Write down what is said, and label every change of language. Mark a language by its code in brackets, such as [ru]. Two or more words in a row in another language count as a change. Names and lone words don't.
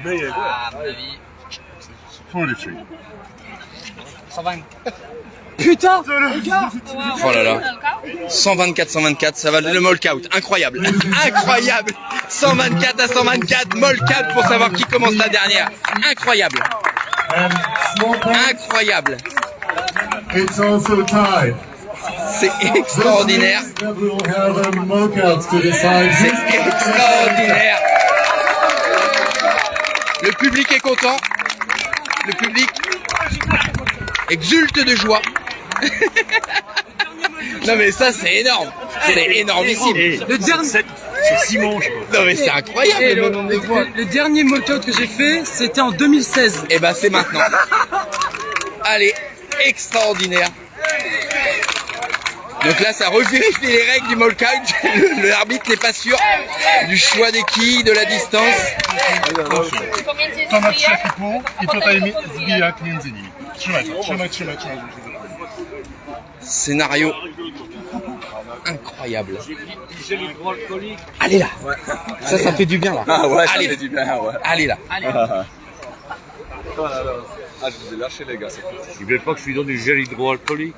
[fr] 43. 120. Putain, les gars. Oh là là. 124, ça va le molk-out. Incroyable. Incroyable. 124 à 124, molk-out pour savoir qui commence la dernière. Incroyable. [en] And small points. [fr] Incroyable. [en] It's also tied. [fr] C'est extraordinaire. [en] That we will have a mockouts to decide. [fr] C'est extraordinaire. Le public est content. Le public exulte de joie. Non mais ça c'est énorme. C'est énormissime. Le dernier, C'est 6 manches. Non mais c'est incroyable le nombre de points. le dernier mock-out que j'ai fait, c'était en 2016. Et ben c'est maintenant. Allez, extraordinaire. Donc là, ça revérifie les règles du molk-out. L'arbitre n'est pas sûr du choix des quilles, de la distance. [pl] Tomasz Szekipu i tutaj zbijak między nimi. Trzymaj. [fr] Scénario incroyable. Allez là. Ça fait du bien là. Ah ouais, ça Allez. fait du bien, ouais. Allez là. Ah, je vous ai lâché, les gars. Ils veulent pas que je lui donne du gel hydroalcoolique.